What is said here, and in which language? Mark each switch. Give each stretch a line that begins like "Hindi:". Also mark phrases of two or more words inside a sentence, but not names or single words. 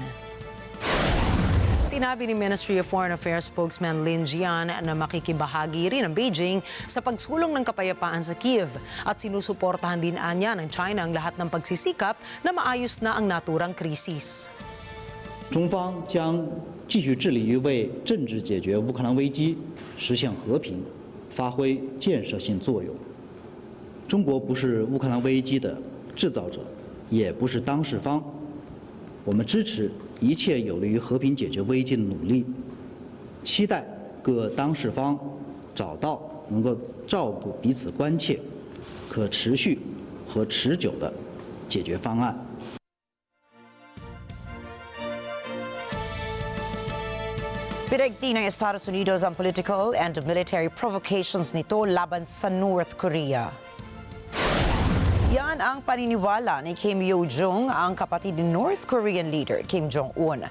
Filipino: Sinabi ni
English: Ministry of Foreign Affairs spokesman
Filipino: Lin Jian na makikibahagi rin ang Beijing sa pagsulong ng kapayapaan sa Kiev at sinusuportahan din anya ng China ang lahat ng pagsisikap na maayos na ang naturang krisis.
Chinese: 中方将继续致力于为政治解决乌克兰危机、实现和平发挥建设性作用。中国不是乌克兰危机的制造者，也不是当事方。我们支持一切有利于和平解决危机的努力，期待各当事方找到能够照顾彼此关切、可持续和持久的解决方案。
Filipino: Pinagti ng Estados Unidos ang
English: political and military provocations
Filipino: nito laban sa North Korea. Yan ang paniniwala ni Kim Yo-jong, ang kapatid ni
English: North Korean leader
Filipino: Kim Jong-un.